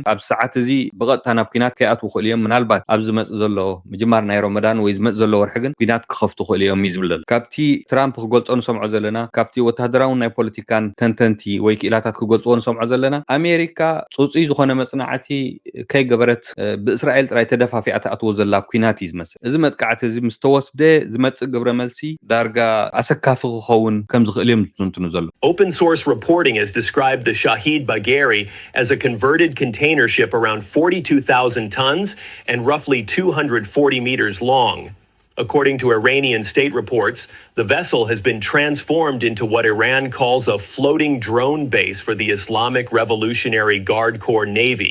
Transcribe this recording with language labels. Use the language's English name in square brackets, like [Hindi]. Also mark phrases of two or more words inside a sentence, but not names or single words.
[Tigrinya] ኣብ ሰዓት እዚ ብቐጥታ ናብ ኩናት ከይኣትው ይኽእል እዮም ምናልባት ኣብ ዝመጽእ ዘሎ ምጅማር ናይ ረመዳን ወይ ዝመጽእ ዘሎ ወርሒ ግን ኩናት ክኸፍቱ ይኽእል እዮም እዩ ዝብል ካብቲ ትራምፕ ክገልጾ ንሰምዖ ዘለና ካብቲ ወተሃደራዊ ናይ ፖለቲካን ተንተንቲ ወይ ክኢላታት ክገልጽዎ ንሰምዖ ዘለና ኣሜሪካ ጽጹይ ዝኾነ መጽናዕቲ ከይገበረት ብእስራኤል ጥራይ ተደፋፊኣ ተኣትዎ ዘላ ኩናት እዩ ዝመስል እዚ መጥቃዕቲ እዚ ምስ ተወስደ ዝመጽእ ግብረ መልሲ ዳርጋ ኣሰካፊ ክኸውን ከም ዝኽእል እዮም ዝትንትኑ ዘሎ [English] Open source reporting has described the Shahid Bagheri as a converted container ship around 42,000 tons and roughly 240 meters long. According to Iranian state reports, the vessel has been transformed into what Iran calls a floating drone base for the Islamic Revolutionary Guard Corps Navy.